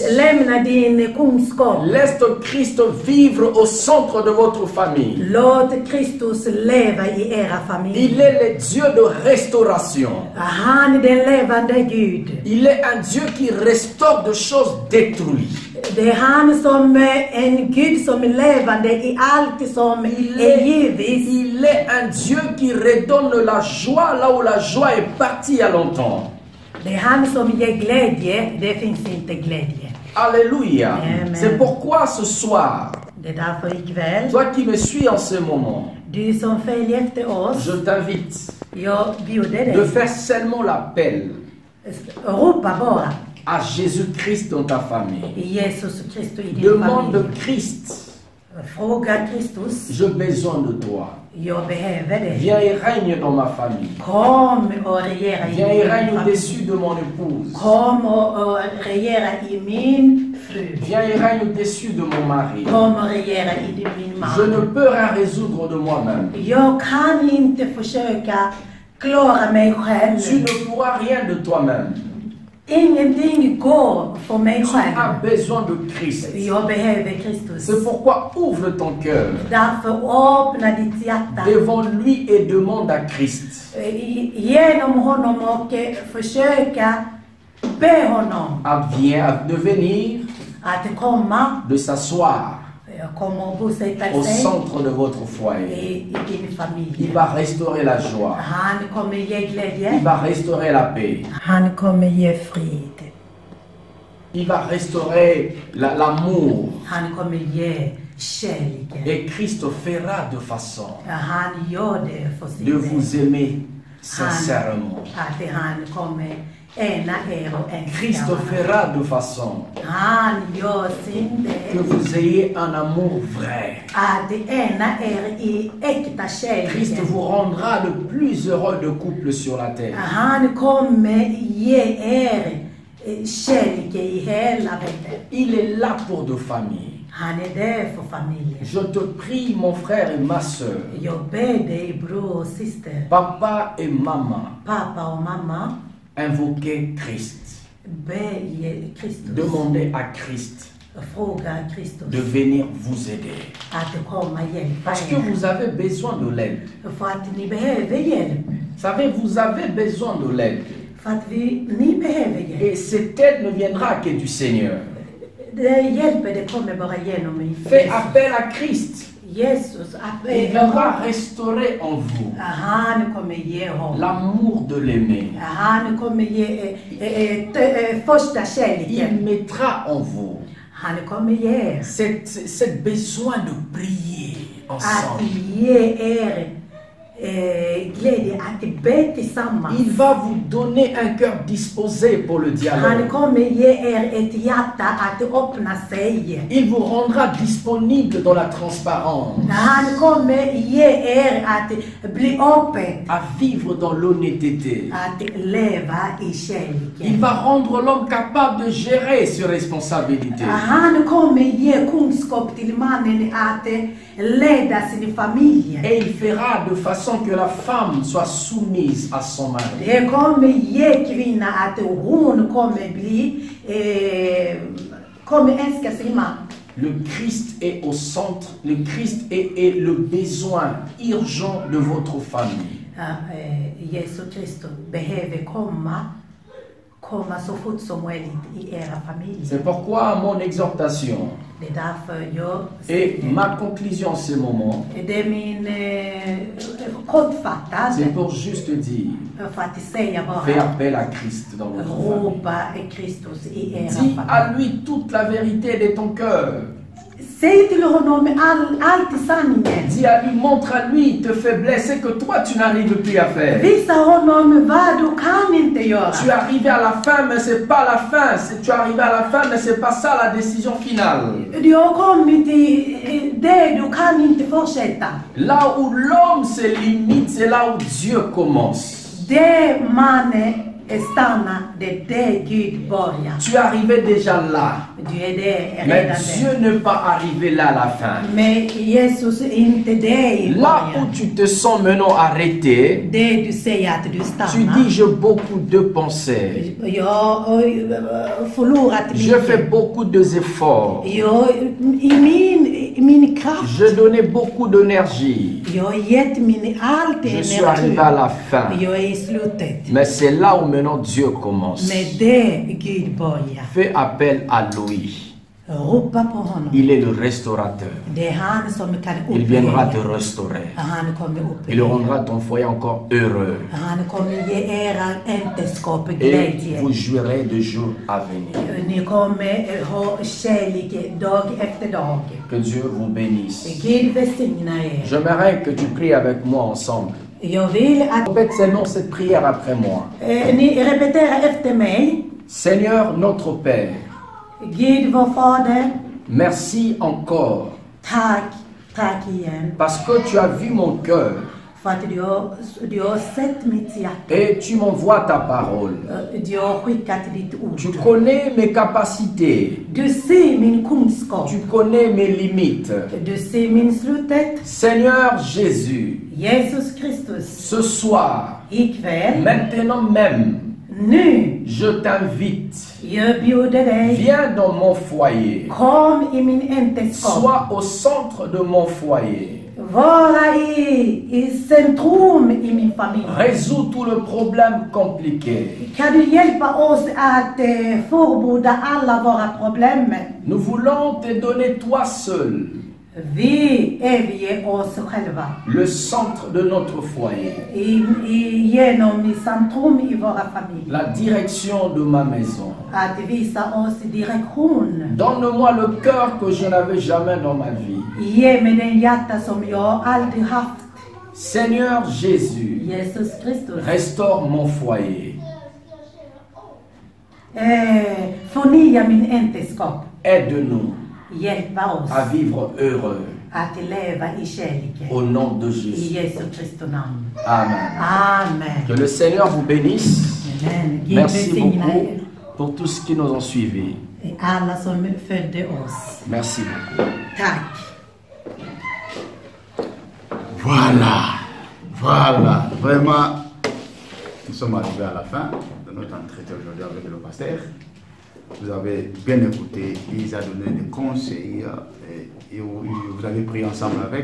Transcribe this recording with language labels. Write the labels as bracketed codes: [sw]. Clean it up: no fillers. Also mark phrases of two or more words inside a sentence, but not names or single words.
[fr] Laisse Christ vivre au centre de votre famille. Il est le Dieu de restauration. [sv] Gud. [fr] Il est un Dieu qui restaure des choses détruites. [sv] Det är han som en Gud som är levande i allt som är givet. [fr] Il est un Dieu qui redonne la joie là où la joie est partie il y a longtemps. [sv] Det är han som ger glädje, det finns inte glädje. [fr] Alléluia. Amen. C'est pourquoi ce soir, [sv] Det är därför ikväll, [fr] toi qui me suis en ce moment, [sv] du som följer efter oss, [fr] je t'invite [sv] jag bjuder [fr] de [sv] dig. [fr] faire seulement l'appel [sv] Ropa bara [fr] à Jésus-Christ dans ta famille. [sv] i Jesus Kristus i din [fr] Demande [sv] familj. [fr] Christ, [sv] Fråga Kristus, [fr] j'ai besoin de toi. [sv] jag behöver dig. [fr] Viens et règne dans ma famille. [sv] Kom och regera i [fr] Viens et [sv] min [fr] règne [sv] familj. [fr] au-dessus de mon épouse. [sv] Kom och regera i min fru. [fr] Viens et règne au-dessus de mon mari. [sv] Kom och regera i min [fr] Je ne [sv] man. [fr] peux rien résoudre de moi-même. [sv] Jag kan inte försöka klara mig [fr] Tu [sv] själv. [fr] ne pourras rien de toi-même. [sv] Ingenting går för mig [fr] Tu as [sv] själv. [fr] besoin de Christ. [sv] Jag behöver Kristus. [fr] C'est pourquoi ouvre ton cœur [sv] Därför öppna ditt hjärta [fr] devant lui et demande à Christ [sv] genom honom och försöka be honom [fr] de venir, [sv] att komma, [fr] de s'asseoir [sv] komma och bosätta [fr] au [sv] sig [fr] centre de votre foyer. [sv] i din [fr] Il [sv] familj. [fr] va restaurer la joie. [sv] Han kommer ge [fr] Il [sv] glädje. [fr] va restaurer la paix. [sv] Han kommer ge frid. [fr] Il va restaurer l'amour. [sv] Han kommer ge kärleken. [fr] Et Christ fera de façon [sv] Han gör det för sin [fr] de [sv] del. [fr] vous aimer sincèrement. [sv] Att han kommer ena er och [fr] Christ [sv] älska varandra. [fr] fera de façon [sv] Han gör sin [fr] que [sv] del. [fr] vous ayez un amour vrai. [sv] Att ena er i äkta [fr] Christ [sv] kärleken. [fr] vous rendra le plus heureux de couple sur la terre. [sv] Han kommer ge er kärleken i hela världen. [fr] Il est là pour de familles. [sv] Han är där för familjen. [fr] Je te prie, mon frère et ma sœur, [sv] Jag ber dig bror och syster, [fr] papa et maman, [sv] pappa och mamma, [fr] invoquez Christ. [sv] be Kristus. [fr] Demandez à Christ [sv] Fråga Kristus [fr] de venir vous aider. [sv] att komma hjälpa [fr] Parce que [sv] er. [fr] vous avez besoin de l'aide. [sv] För att ni behöver hjälp. [fr] Vous savez, vous avez besoin de l'aide. [sv] För att ni behöver hjälp. [fr] Et cette aide ne viendra que du Seigneur. [sv] Det hjälper, det kommer bara genom [fr] Faites appel à Christ. [sv] Jesus. [fr] Il viendra restaurer en vous [sv] Han kommer ge honom. [fr] l'amour de l'aimer. [sv] Han kommer ge första [fr] Il [sv] kärleken. [fr] mettra en vous [sv] Han kommer ge [fr] cette besoin de prier [sv] att [fr] ensemble. [sv] ge er glädje att be tillsammans. [fr] Il va vous donner un cœur disposé pour le [sv] Han [fr] dialogue. [sv] kommer ge er ett hjärta att öppna sig. [fr] Il vous rendra disponible dans la transparence, [sv] Han kommer ge er att bli öppen, [fr] à vivre dans l'honnêteté. [sv] att leva i [fr] Il [sv] kärleken. [fr] va rendre l'homme capable de gérer ses responsabilités. [sv] Han kommer ge kunskap till mannen att leda sin familj. [fr] Et il fera de façon que la femme soit soumise à son mari. [sv] Det kommer ge kvinnan att hon kommer kommer älska sin man. [fr] Le Christ est au centre, le Christ est le besoin urgent de votre famille. [sv] Jesus Kristus behöver komma så fort som möjligt i era familjer. [fr] C'est pourquoi mon exhortation [sv] Det är därför jag [fr] et ma conclusion en ce moment, [sv] det är min kortfattad [fr] c'est pour juste dire, [sv] för att säga [fr] fais [sv] bara [fr] appel à Christ dans votre famille. [sv] ropa Kristus i era [fr] Dis à [sv] familj. [fr] lui toute la vérité de ton cœur. [sv] Säg till honom allt i sanningen. [fr] Dis à lui, montre à lui tes faiblesses que toi tu n'arrives plus à faire. [sv] Visa honom vad du kan inte göra. [fr] Tu es arrivé à la fin, mais c'est pas la fin. Tu es arrivé à la fin, mais c'est pas ça la décision finale. [sv] Du har kommit till det du kan inte fortsätta. [fr] Là où l'homme se limite, c'est là où Dieu commence. [sv] Det man stannar, det är det Gud börjar. [fr] Tu es arrivé déjà là, [sv] Du är det [fr] mais [sv] redan [fr] Dieu [sv] där. [fr] n'est pas arrivé là à la fin. [sv] Men Jesus är inte det i [fr] Là où [sv] början. [fr] tu te sens maintenant arrêté, [sv] Det du säger att du [fr] tu [sv] stannar. [fr] dis j'ai beaucoup de pensées, [sv] Jag har förlorat [fr] je fais [sv] mycket. [fr] beaucoup d'efforts, [sv] I min kraft. [fr] je donnais beaucoup d'énergie. [sv] Jag har gett min allt [fr] Je suis arrivé à [sv] energi. [fr] la fin. [sv] Jag är i slutet. [fr] Mais c'est là où maintenant Dieu commence, [sv] Men det Gud börjar. [fr] fais appel à lui. [sv] Ropa på honom. [fr] Il est le restaurateur. [sv] Det är han som kan [fr] Il viendra te [sv] upphöja. [fr] restaurer. [sv] Han kommer [fr] Il [sv] upphöja. [fr] rendra ton foyer encore heureux. [sv] Han kommer ge era äktenskap [fr] Et [sv] glädje. [fr] vous jouirez de jour à venir. [sv] Ni kommer ha kärlek dag efter dag. [fr] Que Dieu vous bénisse. [sv] Gud välsigna er. [fr] J'aimerais que tu pries avec moi ensemble. [sv] Jag vill att [fr] Répète seulement cette prière après moi. [sv] ni repeterar efter mig. [fr] Seigneur notre Père, [sv] Gud vår fader, [fr] merci encore [sv] tack igen. [fr] parce que tu as vu mon cœur [sv] För att du har sett mitt hjärta. [fr] et tu m'envoies ta parole. [sv] Du har skickat ditt [fr] Tu [sv] ord. [fr] connais mes capacités. [sv] Du ser min kunskap. [fr] Tu connais mes limites. [sv] Du ser min slutet. [fr] Seigneur Jésus, [sv] Jesus Kristus, [fr] ce soir, [sv] ikväll, [fr] maintenant même, [sv] nu, [fr] je t'invite. [sv] jag bjuder dig. [fr] Viens dans mon foyer. [sv] Kom i min äktenskap. [fr] Sois au centre de mon foyer. [sv] Vara i centrum i min familj. [fr] Résous tous les problèmes compliqués. [sv] Kan du hjälpa oss att förborda alla våra problem? [fr] Nous voulons te donner toi seul, [sv] Vi överger oss själva. [fr] le centre de notre foyer, [sv] Genom i centrum i våra familjer. [fr] la direction de ma maison. [sv] Att visa oss direktion. [fr] Donne-moi le cœur que je n'avais jamais dans ma vie. [sv] Ge mig den hjärta som jag aldrig haft. [fr] Seigneur Jésus, [sv] Jesus Kristus. [fr] restaure mon foyer. [sv] Förnya min äktenskap. [fr] Aide-nous [sv] Hjälpa oss [fr] à vivre heureux. [sv] att leva i kärlek. [fr] Au nom de [sv] I [fr] Jésus. [sv] Jesu Kristi namn. [fr] Amen. [sv] Amen. [fr] Que le Seigneur vous bénisse. [sv] Amen. Gud [fr] Merci [sv] välsigna [fr] beaucoup [sv] er. [fr] pour tous ceux qui nous ont suivis. [sv] Alla som födde oss. [fr] Merci beaucoup. [sv] Tack. [fr] Voilà, vraiment, nous sommes arrivés à la fin de notre entretien aujourd'hui avec le pasteur. Vous avez bien écouté, il a donné des conseils et vous avez prié ensemble avec.